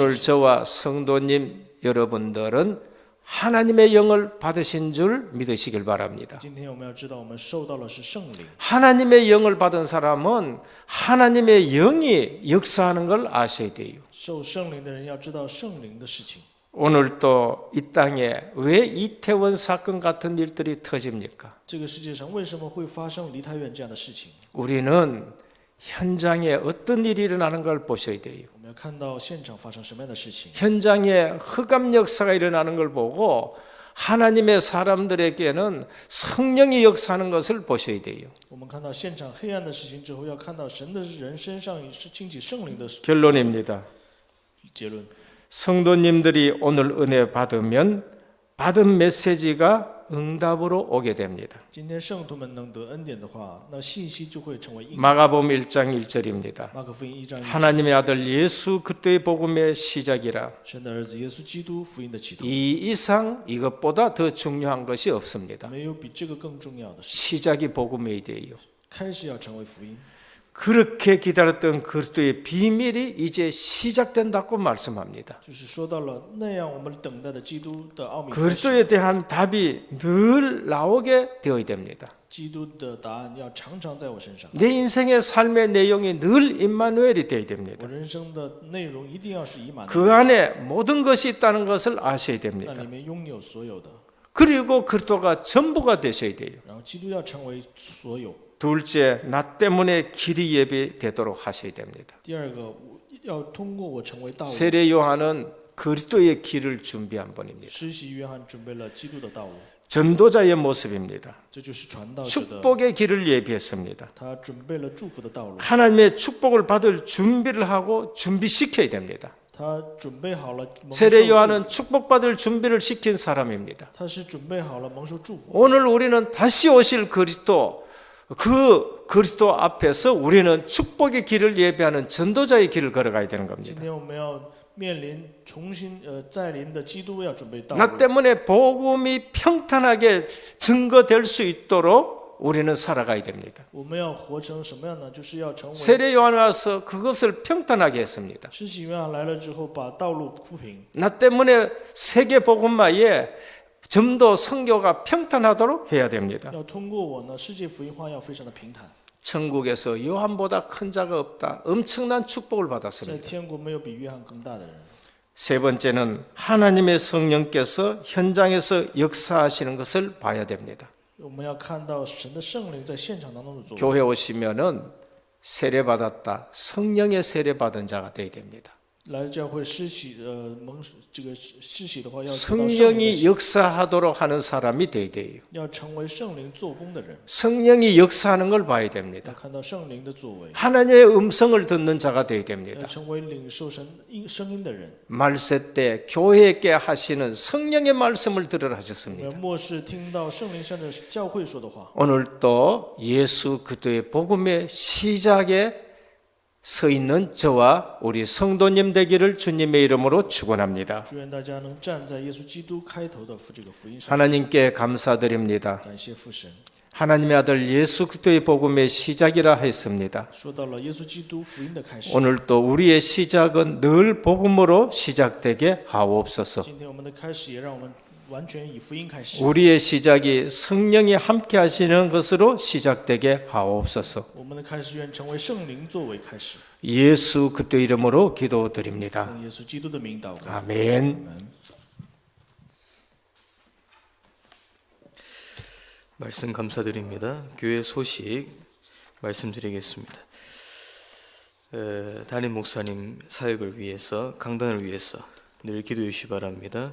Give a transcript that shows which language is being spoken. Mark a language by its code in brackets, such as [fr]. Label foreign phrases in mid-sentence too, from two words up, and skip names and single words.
[ko] 오늘 [zh] 事情。 [ko] 저와 성도님 여러분들은 하나님의 영을 받으신 줄 믿으시길 바랍니다. [zh] 今天我们要知道，我们受到的是圣灵。 [ko] 하나님의 영을 받은 사람은 하나님의 영이 역사하는 걸 아셔야 돼요. [zh] 受圣灵的人要知道圣灵的事情。 [ko] 오늘 또 이 땅에 왜 이태원 사건 같은 일들이 터집니까? [zh] 这个世界上为什么会发生梨泰院这样的事情？ [ko] 우리는 현장에 어떤 일이 일어나는 걸 보셔야 돼요. [zh] 我们要看到现场发生什么样的事情。 [ko] 현장에 흑암 역사가 일어나는 걸 보고 하나님의 사람들에게는 성령이 역사하는 것을 보셔야 돼요. [zh] 我们看到现场黑暗的事情之后，要看到神的人身上是兴起圣灵的 [ko] 결론입니다. [zh] 结论。 [ko] 성도님들이 오늘 은혜 받으면 받은 메시지가 응답으로 오게 됩니다. [zh] 今天圣徒们能得恩典的话，那信息就会成为应。 [ko] 마가복음 1장 1절입니다. [zh] 马可福音1章1节， [ko] 하나님의 아들 예수 그리스도의 복음의 시작이라. [zh] 神的儿子耶稣基督福音的启动， [ko] 이 이상 이것보다 더 중요한 것이 없습니다. [zh] 没有比这个更重要的事。 [ko] 시작이 복음의 돼요. [zh] 开始要成为福音， [ko] 그렇게 기다렸던 그리스도의 비밀이 이제 시작된다고 말씀합니다. [zh] 就是说到了那样我们等待的基督的奥秘开始， [ko] 그리스도에 대한 답이 늘 나오게 되어야 됩니다. [zh] 基督的答案要常常在我身上。 [ko] 내 인생의 삶의 내용이 늘 임마누엘이 되어야 [zh] 我 [ko] 됩니다. [zh] 人生的内容一定要是以马内利， [ko] 그 안에 모든 것이 있다는 것을 아셔야 [zh] 那 [ko] 됩니다. [zh] 里面拥有所有的， [ko] 그리고 그리스도가 전부가 되셔야 돼요. [zh] 然后基督要成为所有。 [ko] 둘째, 나 때문에 길이 예비되도록 하셔야 됩니다. [zh] 第二个，要通过我成为道路。 [ko] 세례 요한은 그리스도의 길을 준비한 분입니다. [zh] 施洗约翰准备了基督的道路， [ko] 전도자의 모습입니다. [zh] 这就是传道者的， [ko] 축복의 길을 예비했습니다. [zh] 他准备了祝福的道路， [ko] 하나님의 축복을 받을 준비를 하고 준비시켜야 됩니다. [zh] 他准备好了蒙受 [ko] 세례 [zh] 祝 [ko] 요한은 [zh] 福， [ko] 축복받을 준비를 시킨 사람입니다. [zh] 他是准备好了蒙受祝福。 [ko] 오늘 우리는 다시 오실 그리스도, 그 그리스도 앞에서 우리는 축복의 길을 예배하는 전도자의 길을 걸어가야 되는 [zh] 今 [ko] 겁니다. [zh] 天我们要面临重新再临的基督，要准备道 [ko] 나 [zh] 路。 [ko] 때문에 복음이 평탄하게 증거될 수 있도록 우리는 살아가야 됩니다. [zh] 我们要活成什么样呢？就是要成为 [ko] 세례 요한 와서 그것을 평탄하게 했습니다. [zh] 施洗约翰来了之后，把道路铺平。 [ko] 나 때문에 세계 복음화에 전도 선교가 평탄하도록 해야 됩니다. [zh] 要通过我呢，世界福音化要非常的平坦。 [ko] 천국에서 요한보다 큰 자가 없다. 엄청난 축복을 [zh] 在 [ko] 받았습니다. [zh] 天国没有比约翰更大的人。 [ko] 세 번째는 하나님의 성령께서 현장에서 역사하시는 것을 봐야 됩니다. [zh] 我们要看到神的圣灵在现场当中的作为。 [ko] 교회 오시면은 세례 받았다. 성령의 세례 받은 자가 되어야 됩니다. [zh] 来教会施洗，这个施洗的话，要得到圣灵的 [ko] 성령이 [zh] 洗， [ko] 역사하도록 하는 사람이 되어야 돼요. [zh] 要成为圣灵做工的人， [ko] 성령이 역사하는 걸 봐야 [zh] 要 [ko] 됩니다. [zh] 看到圣灵的作为， [ko] 하나님의 음성을 듣는 자가 되어야 [zh] 要 [ko] 됩니다. [zh] 成为领受神声音的人。 [ko] 말세 때 교회에게 하시는 성령의 말씀을 들으라 [zh] 我 [ko] 하셨습니다. [zh] 们末世听到圣灵向着教会说的话， [ko] 오늘도 예수 그리스도의 복음의 시작에 서 있는 저와 우리 성도님 되기를 주님의 이름으로 축원합니다. [zh] 祝愿大家能站在耶稣基督开头的这个福音上， [ko] 하나님께 감사드립니다. [zh] 感谢父神。 [ko] 하나님의 아들 예수 그리스도의 복음의 시작이라 했습니다. [zh] 说到了耶稣基督福音的开始， [ko] 오늘도 우리의 시작은 늘 복음으로 시작되게 하옵소서. [zh] 今天我们的开始也让我们完全以福音开始。 [ko] 우리의 시작이 성령이 함께 하시는 것으로 시작되게 하옵소서. [zh] 我们的开始愿成为圣灵作为开始。 [ko] 예수 그리스도 이름으로 기도드립니다. [zh] 奉耶稣基督的名祷告。 [ko] 아멘. 말씀 감사드립니다. 교회 소식 말씀드리겠습니다. 담임 목사님 사역을 위해서 강단을 위해서 늘 기도해 주시 바랍니다.